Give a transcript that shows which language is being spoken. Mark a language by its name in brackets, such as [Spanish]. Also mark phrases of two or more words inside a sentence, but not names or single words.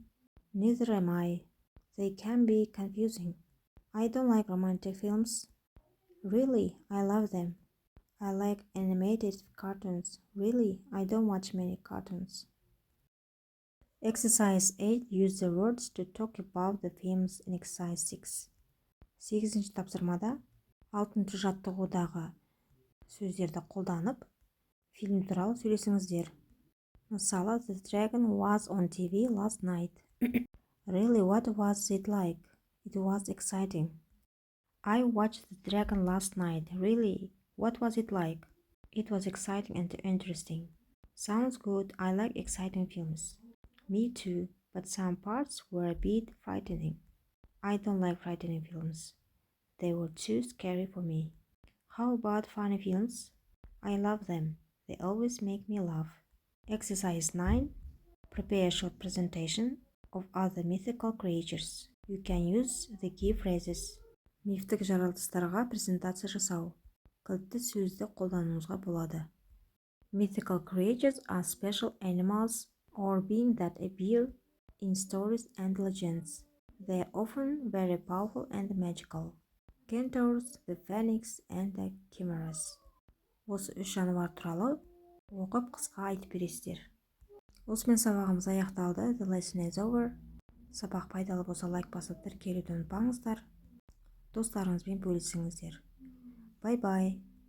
[English] Neither am I. They can be confusing. I don't like romantic films. Really, I love them. I like animated cartoons. Really, I don't watch many cartoons. Exercise 8. Use the words to talk about the films in exercise 6. [Kazakh] 8-ші тапсырмада 6-ші жаттығудағы сөздерді қолданып, фильм туралы сөйлесіңіздер. Мысалы, [English] The Dragon was on TV last night. Really, what was it like? It was exciting. I watched The Dragon last night. Really, what was it like? It was exciting and interesting. Sounds good. I like exciting films. Me too, but some parts were a bit frightening. I don't like frightening films. They were too scary for me. How about funny films? I love them. They always make me laugh. Exercise 9. Prepare a short presentation of other mythical creatures. You can use the key phrases. [Kazakh] Мифтік жаратылыстарға презентация жасау. Кілтті сөзді қолдануыңызға болады. [English] Mythical creatures are special animals or beings that appear in stories and legends. They are often very powerful and magical. Centaurs, the phoenix, and the chimeras. [Kazakh] Осы 3 жануар туралы оқып қысқа айтып бересіздер. Осымен сабағымыз аяқталды. [English] The lesson is over. [Kazakh] Сабақ пайдалы болса лайк басып тіркелуді ұмытпаңыздар. Достарыңызбен бөлісіңіздер. [English] Bye bye.